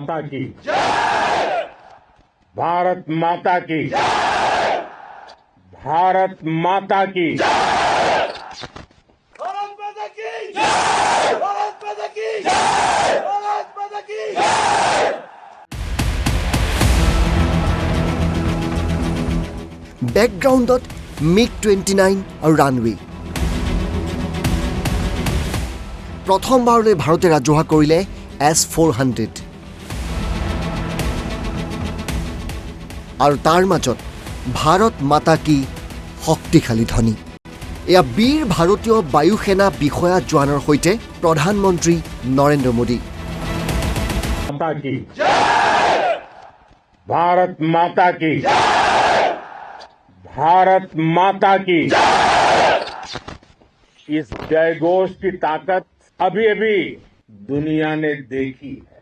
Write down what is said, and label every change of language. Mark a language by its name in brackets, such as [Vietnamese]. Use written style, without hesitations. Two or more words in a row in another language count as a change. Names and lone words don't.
[Hindi] माता की भारत माता की भारत माता की भारत माता की भारत माता की भारत माता की [Assamese] বেকগ্ৰাউণ্ডত MiG-29 আৰু ৰানৱে। প্ৰথমবাৰলৈ ভাৰতে ৰাজহুৱা কৰিলে S-400 আৰু তাৰ মাজত [Hindi] भारत माता की [Assamese] শক্তিশালী ধ্বনি। এয়া বীৰ ভাৰতীয় বায়ু সেনা বিষয়া জোৱানৰ সৈতে প্ৰধানমন্ত্ৰী নৰেন্দ্ৰ মোদী। [Hindi] माता की भारत माता की भारत माता की इस जयघोष की ताकत अभी अभी दुनिया ने देखी है।